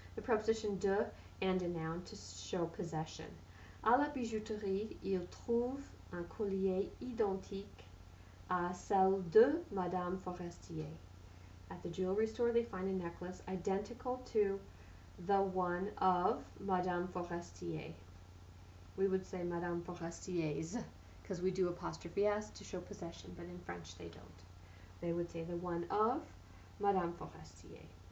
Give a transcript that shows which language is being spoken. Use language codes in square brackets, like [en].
[en] The preposition de and a noun to show possession. [fr] À la bijouterie, il trouve un collier identique à celle de Madame Forestier. [en] At the jewelry store, they find a necklace identical to the one of Madame Forestier. We would say Madame Forestier's, because we do apostrophe S to show possession, but in French they don't. They would say the one of Madame Forestier.